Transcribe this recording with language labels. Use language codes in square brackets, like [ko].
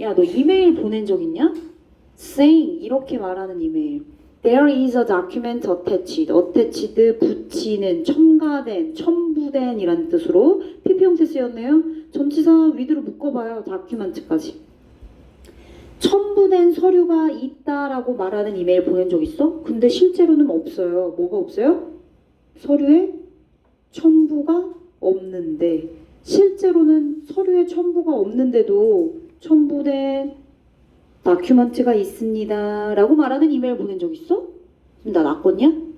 [ko] 야, 너 이메일 보낸 적 있냐? Saying, 이렇게 말하는 이메일. [en] There is a document attached. [ko] attached, 붙이는, 첨가된, 첨부된 이라는 뜻으로 PP 형태 쓰였네요. 전치사 with로 묶어봐요. document까지. 첨부된 서류가 있다라고 말하는 이메일 보낸 적 있어? 근데 실제로는 없어요. 뭐가 없어요? 서류에 첨부가 없는데 실제로는 서류에 첨부가 없는데도 첨부된 다큐멘트가 있습니다 라고 말하는 이메일 보낸 적 있어? 지금 나 낫겠냐?